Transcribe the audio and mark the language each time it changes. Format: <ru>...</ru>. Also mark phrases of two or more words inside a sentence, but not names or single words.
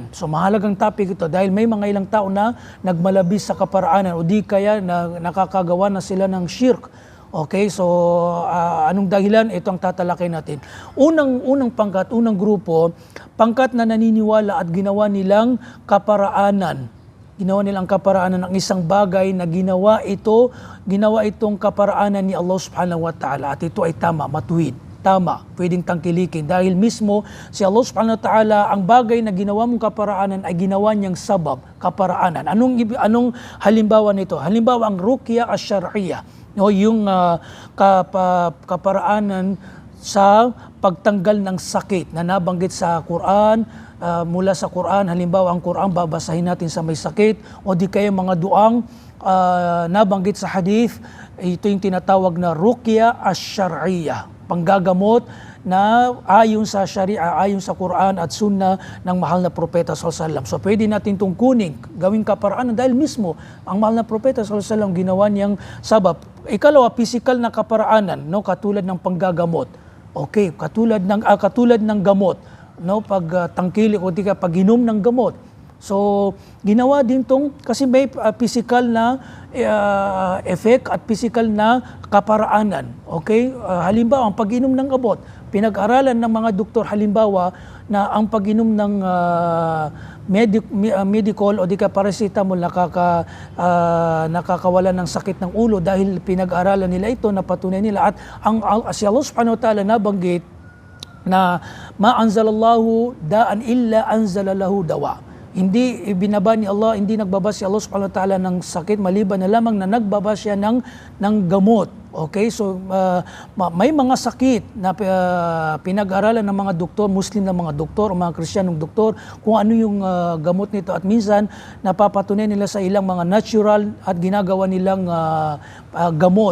<tl>So mahalagang topic ito dahil may mga ilang tao na nagmalabis sa kaparaanan o di kaya nakakagawa na sila ng shirk. Okay, so anong dahilan? Ito ang tatalakay natin. Unang pangkat, unang grupo, pangkat na naniniwala at ginawa nilang kaparaanan. Ginawa nilang kaparaanan ng isang bagay na ginawa itong kaparaanan ni Allah</tl> <ar>سبحانه وتعالى,</ar> <tl>at ito ay tama, matuwid. tama, pwedeng tangkilikin. Dahil mismo si Allah</tl> <ar>سبحانه وتعالى,</ar> <tl>ang bagay na ginawa mong kaparaanan ay ginawa niyang sabab, kaparaanan. Anong halimbawa nito? Halimbawa, ang</tl> <ar>الرقية الشرعية,</ar> <tl>yung kaparaanan sa pagtanggal ng sakit na nabanggit sa Quran, mula sa Quran. Halimbawa, ang Quran babasahin natin sa may sakit, o di kaya mga duang nabanggit sa hadith. Ito yung tinatawag na</tl> <ar>الرقية الشرعية,</ar> <tl>panggagamot na ayon sa Sharia, ayon sa Quran at Sunnah ng mahal na Propeta</tl> <ar>صلى الله عليه وسلم.</ar> <tl>So pwede natin itong kunin, gawing kaparaanan dahil mismo ang mahal na Propeta</tl> <ar>صلى الله عليه وسلم</ar> <tl>ginawa niyang sabab. Ikalawa, physical na kaparaanan, no, katulad ng panggagamot. Okay, katulad ng gamot, no, pag tangkili o di ka pag-inom ng gamot. So ginawa din tong, kasi may physical na effect at physical na kaparaanan. Okay, halimbawa ang pag-inom ng gamot, pinag-aralan ng mga doktor halimbawa na ang pag-inom ng medical o di ka paracetamol nakakawala ng sakit ng ulo, dahil pinag-aralan nila ito, napatunay nila. At si Allah</tl> <ar>سبحانه وتعالى</ar> <tl>nabanggit na</tl> <ar>ما أنزل الله داء إلا أنزل له دواء.</ar> <tl>Hindi ibinaba ni Allah, hindi nagbaba si Allah</tl> <ar>سبحانه وتعالى</ar> <tl>ng sakit maliban na lamang na nagbaba siya ng gamot. Okay, so may mga sakit na pinag-aralan ng mga doktor, Muslim na mga doktor o mga Kristiyanong doktor, kung ano yung gamot nito, at minsan napapatunay nila sa ilang mga natural at ginagawa nilang gamot.</tl>